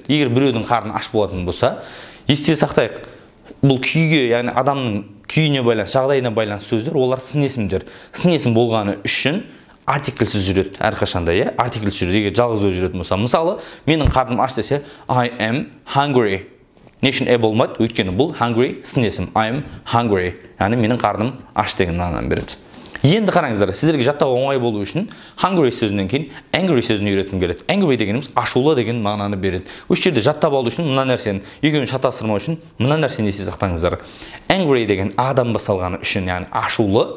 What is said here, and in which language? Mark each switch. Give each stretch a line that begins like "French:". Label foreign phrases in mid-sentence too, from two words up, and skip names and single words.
Kazakh: Егер біреудің қарны аш болатын болса, есте сақтайық. Бұл күйге, яғни адамның күйіне байланысты, жағдайына байланысты сөздер, олар сын есімдер. Сын есім болғаны үшін артиклсіз жүреді әрқашанда, артиклсіз жүреді. Егер жалғыз жүретін болса, мысалы, менің қарным аш десе,
English: I am hungry.
Kazakh: Не үшін болмайды? Өйткені бұл hungry сын есім.
English: I'm hungry.
Kazakh: Яғни менің қарным аш деген мағынаны береді. Енді қараңыздар, сіздерге жаттауға оңай болу үшін hungry сөзінен кейін angry сөзін үйреткім келеді. Angry дегеніміз ашулы деген мағынаны береді. Осы жерде жаттап алу үшін мына нәрсені, екеуін шатастырмау үшін мына нәрсені есте сақтаңыздар. Angry деген адам басалғаны үшін, яғни ашулы.